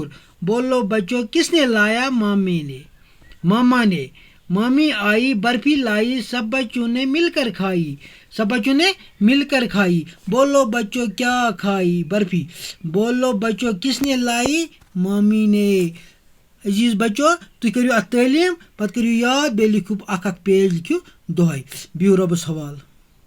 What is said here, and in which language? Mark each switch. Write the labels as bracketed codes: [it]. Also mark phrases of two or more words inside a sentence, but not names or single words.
[ur] بولو بچو کس نے لایا؟ ماما نے۔ مامی آئی برفی لائی سب بچوں نے مل کر کھائی۔ سب بچوں نے مل کر کھائی۔ بولو بچو کیا کھائی؟ برفی۔ بولو بچو کس نے لائی؟ مامی نے۔ [ks] عزیز بچو تُہۍ کٔرِو اَتھ تعلیٖم پَتہٕ کٔرِو یاد بیٚیہِ لیکھِو اَکھ پیج لیکھِو دۄہَے بِہِو رۄبَس حوالہٕ.